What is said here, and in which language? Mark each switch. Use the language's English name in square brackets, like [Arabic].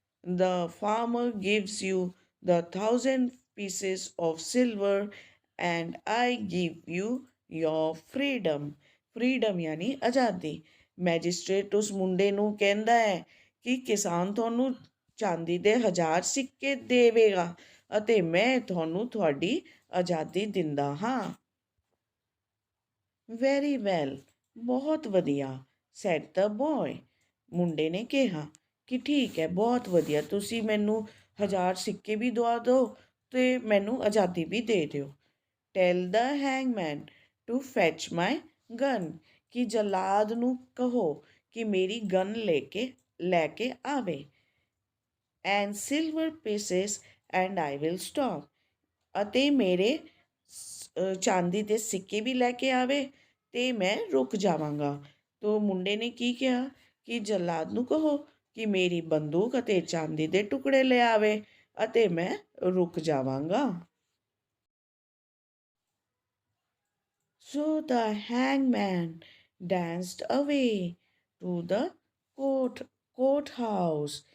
[English] The farmer gives you the 1,000 pieces of silver and I give you your freedom। [Punjabi] freedom [Hindi] यानी [Punjabi] ਆਜ਼ਾਦੀ। Magistrate ਉਸ ਮੁੰਡੇ ਨੂੰ ਕਹਿੰਦਾ ਹੈ ਕਿ ਕਿਸਾਨ ਤੁਹਾਨੂੰ ਚਾਂਦੀ ਦੇ 1000 ਸਿੱਕੇ ਦੇਵੇਗਾ ਅਤੇ ਮੈਂ ਤੁਹਾਨੂੰ ਤੁਹਾਡੀ ਆਜ਼ਾਦੀ ਦਿੰਦਾ ਹਾਂ। [English] very well, [Punjabi] ਬਹੁਤ ਵਧੀਆ, [English] Said the boy. [Punjabi] ਮੁੰਡੇ ਨੇ ਕਿਹਾ ਕਿ ਠੀਕ ਹੈ, ਬਹੁਤ ਵਧੀਆ, ਤੁਸੀਂ ਮੈਨੂੰ 1000 ਸਿੱਕੇ ਵੀ ਦਵਾ ਦਿਓ ਅਤੇ ਮੈਨੂੰ ਆਜ਼ਾਦੀ ਵੀ ਦੇ ਦਿਓ। [English] tell the hangman to fetch my gun, [Punjabi] ਕਿ ਜਲਾਦ ਨੂੰ ਕਹੋ ਕਿ ਮੇਰੀ ਗਨ ਲੈ ਕੇ ਆਵੇ। [English] and silver pieces and I will stop, [Punjabi] ਅਤੇ ਮੇਰੇ ਚਾਂਦੀ ਦੇ ਸਿੱਕੇ ਵੀ ਲੈ ਕੇ ਆਵੇ ਅਤੇ ਮੈਂ ਰੁਕ ਜਾਵਾਂਗਾ। ਤੋ ਮੁੰਡੇ ਨੇ ਕੀ ਕਿਹਾ ਕਿ ਜਲਾਦ ਨੂੰ ਕਹੋ ਕਿ ਮੇਰੀ ਬੰਦੂਕ ਅਤੇ ਚਾਂਦੀ ਦੇ ਟੁਕੜੇ ਲੈ ਆਵੇ ਅਤੇ ਮੈਂ ਰੁਕ ਜਾਵਾਂਗਾ। [English] So the hangman danced away to the court house।